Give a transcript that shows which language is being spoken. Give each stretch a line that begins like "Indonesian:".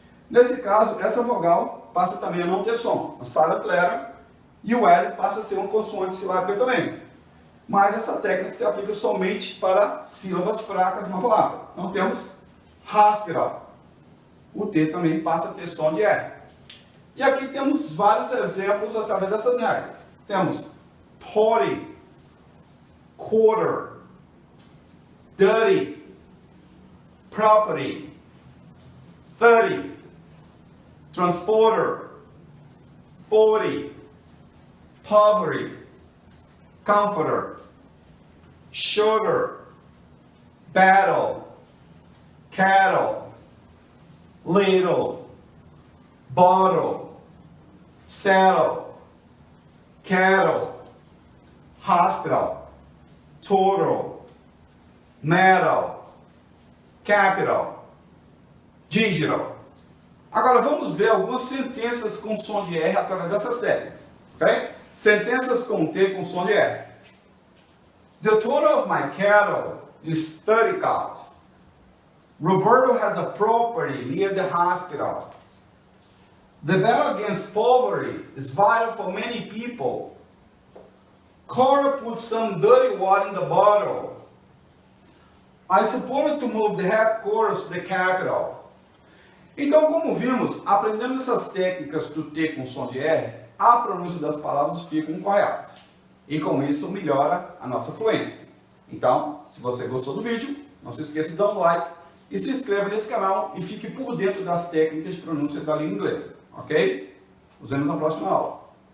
Portuguese: Nesse caso, essa vogal passa também a não ter som, uma silent letter, e o L passa a ser uma consoante silábica também. Mas essa técnica se aplica somente para sílabas fracas numa palavra. Então temos hospital. O T também passa a ter som de R. E aqui temos vários exemplos através dessas regras. Temos
English: potty, quarter, dirty, property, 30, transporter, 40, poverty, comforter, sugar, battle, cattle, little, bottle, saddle, cattle, hospital, total, metal, capital, digital.
Portuguese: Agora vamos ver algumas sentenças com som de R através dessas técnicas, ok? Sentenças com T com som de R.
English: The total of my cattle is 30 cows. Roberto has a property near the hospital. The battle against poverty is vital for many people. Cora put some dirty water in the bottle. I supported to move the headquarters to the capital.
Portuguese: Então, como vimos, aprendendo essas técnicas do T com som de R, a pronúncia das palavras ficam corretas. E com isso melhora a nossa fluência. Então, se você gostou do vídeo, não se esqueça de dar um like e se inscreva nesse canal e fique por dentro das técnicas de pronúncia da língua inglesa. Ok? Nos vemos na próxima aula.